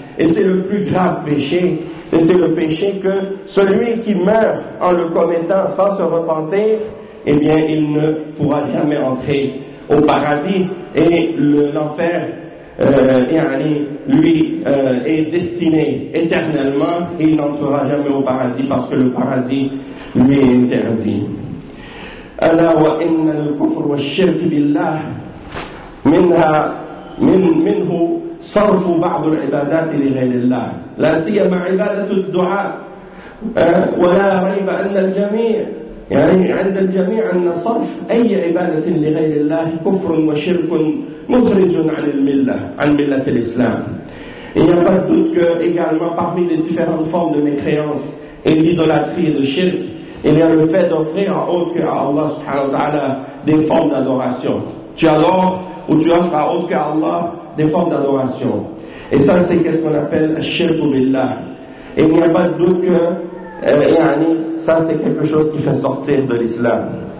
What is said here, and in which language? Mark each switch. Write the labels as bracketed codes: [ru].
[fr] Et c'est le plus grave péché. Et c'est le péché que celui qui meurt en le commettant sans se repentir, eh bien, il ne pourra jamais entrer au paradis. Et l'enfer, est destiné éternellement. Et il n'entrera jamais au paradis parce que le paradis lui est interdit. [ar] ألا وإن الكفر والشرك بالله منها منه صرف بعض العبادات لغير الله لا سيما عبادة الدعاء ولا ريب أن الجميع يعني عند الجميع أن صرف أي عبادة لغير الله كفر وشرك مخرج عن الملة عن ملة الإسلام. [fr] Il n'y a pas de doute que également parmi les différentes formes de mécréance et d'idolâtrie et de shirk, il y a le fait d'offrir à autre que à Allah subhanahu wa ta'ala des formes d'adoration. Tu adores ou tu offres à autre que à Allah des formes d'adoration. Et ça, c'est ce qu'on appelle shirku billah. Et il n'y a pas de doute que ça, c'est quelque chose qui fait sortir de l'islam.